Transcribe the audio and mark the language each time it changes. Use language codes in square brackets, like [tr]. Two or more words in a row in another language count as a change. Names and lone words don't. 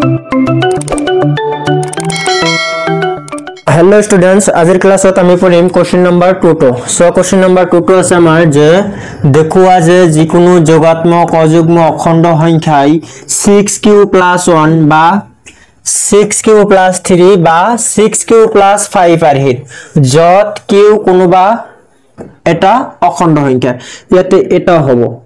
[en] Hello students, [as] আজিৰ ক্লাছত আমি পঢ়িম [en] question number 2 so question number 2 [as] আছে আমাৰ যে দেখুৱা যে যিকোনো যোগাত্মক অযুগ্ম অখণ্ড সংখ্যাই 6q + 1 বা 6q + 3 বা 6q + 5 আৰহিত যত q কোনোবা এটা অখণ্ড সংখ্যা ইয়াতে এটা হ'ব